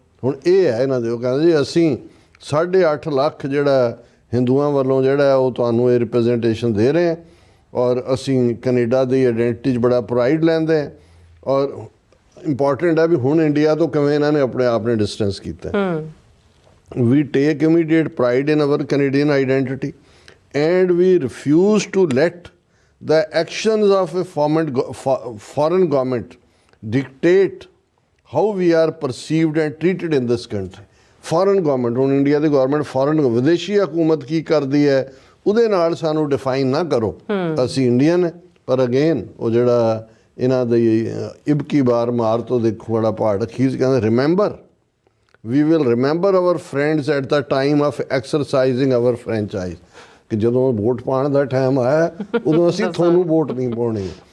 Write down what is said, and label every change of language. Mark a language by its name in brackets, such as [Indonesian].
[Punjabi] ਹੁਣ ਇਹ ਹੈ ਇਹਨਾਂ ਦੇ, ਉਹ ਕਹਿੰਦੇ ਜੀ ਅਸੀਂ 8.5 ਲੱਖ ਜਿਹੜਾ ਹਿੰਦੂਆਂ ਵੱਲੋਂ ਜਿਹੜਾ ਉਹ ਤੁਹਾਨੂੰ ਇਹ ਰਿਪਰੈਜ਼ੈਂਟੇਸ਼ਨ ਦੇ ਰਹੇ ਹਾਂ ਔਰ ਅਸੀਂ ਕੈਨੇਡਾ ਦੀ ਆਈਡੈਂਟਿਟੀ 'ਚ ਬੜਾ ਪ੍ਰਾਈਡ ਲੈਂਦੇ ਹਾਂ ਔਰ ਇੰਪੋਰਟੈਂਟ ਹੈ ਵੀ ਹੁਣ ਇੰਡੀਆ ਤੋਂ ਕਿਵੇਂ ਇਹਨਾਂ ਨੇ ਆਪਣੇ ਆਪ ਨੇ ਡਿਸਟੈਂਸ ਕੀਤਾ। [English] We take immediate pride in our Canadian identity and we refuse to let the actions of a foreign government dictate how we are perceived and treated in this country. [Punjabi] Foreign government, ਹੁਣ India ਦੀ government foreign ਵਿਦੇਸ਼ੀ ਹਕੂਮਤ ਕੀ ਕਰਦੀ ਹੈ ਉਹਦੇ ਨਾਲ ਸਾਨੂੰ define ਨਾ ਕਰੋ। ਅਸੀਂ ਇੰਡੀਅਨ ਹੈ ਪਰ ਅਗੇਨ ਉਹ ਜਿਹੜਾ ਇਹਨਾਂ ਦੀ ਇਬਕੀ ਬਾਰ ਮਾਰ ਤੋਂ ਦੇਖੋ ਬੜਾ ਪਹਾੜ ਅਖੀਰ ਕਹਿੰਦੇ [English] remember we will remember our friends at the time of exercising our franchise [Punjabi] ਕਿ ਜਦੋਂ ਵੋਟ ਪਾਉਣ ਦਾ ਟਾਈਮ ਆਇਆ ਉਦੋਂ ਅਸੀਂ ਤੁਹਾਨੂੰ ਵੋਟ ਨਹੀਂ ਪਾਉਣੀ।